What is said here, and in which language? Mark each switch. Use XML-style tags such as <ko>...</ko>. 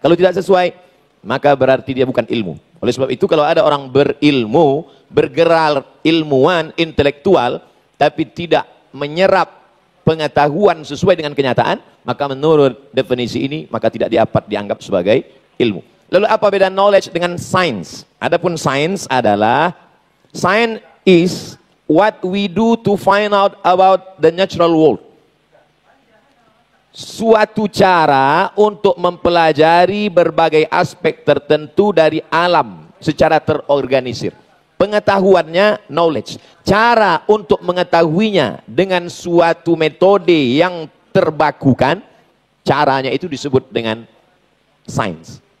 <id>Kalau tidak sesuai, maka berarti dia bukan ilmu. Oleh sebab itu kalau ada orang berilmu, bergerak ilmuwan, intelektual, tapi tidak menyerap pengetahuan sesuai dengan kenyataan, maka menurut definisi ini, maka tidak dapat dianggap sebagai ilmu. Lalu apa beda knowledge dengan science? Adapun science adalah,</id> <en>science is what we do to find out about the natural world.</en> <id>Suatu cara untuk mempelajari berbagai aspek tertentu dari alam secara terorganisir. Pengetahuannya knowledge. Cara untuk mengetahuinya dengan suatu metode yang terbakukan, caranya itu disebut dengan science.</id>